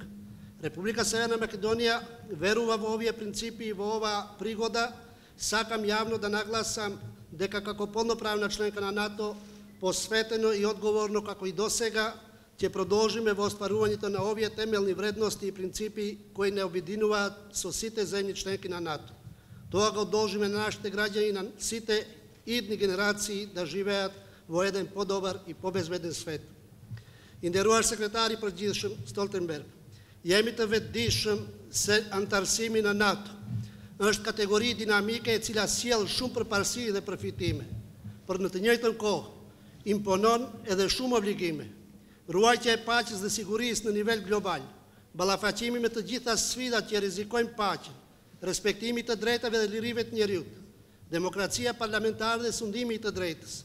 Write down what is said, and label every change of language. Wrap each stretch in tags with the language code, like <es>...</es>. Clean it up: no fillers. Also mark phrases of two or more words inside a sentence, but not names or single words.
<mk>Република Северна Македонија верува во овие принципи и во оваа пригода сакам јавно да нагласам дека како полноправна членка на НАТО, посветено и одговорно како и досега, ќе продолжиме во остварувањето на овие темелни вредности и принципи кои не обединуваат со сите земји членки на НАТО. Тоа го должиме на нашите граѓани и на сите идни генерации да живеат во еден подобар и побезбеден свет.</mk> <sq>I nderuar sekretari përgjithshëm Stoltenberg, jemi të vetëdijshëm se antarësimi në NATO është kategori dinamike e cila sjell shumë përparësi dhe përfitime, por në të njëjtën kohë imponon edhe shumë obligime. Ruajtja e paqes dhe sigurisë në nivel global, ballafaqimi me të gjitha sfidat që rrezikojnë paqen, respektimi të drejtave dhe lirive të njerëzit, demokracia parlamentare dhe sundimi i të drejtës.</sq>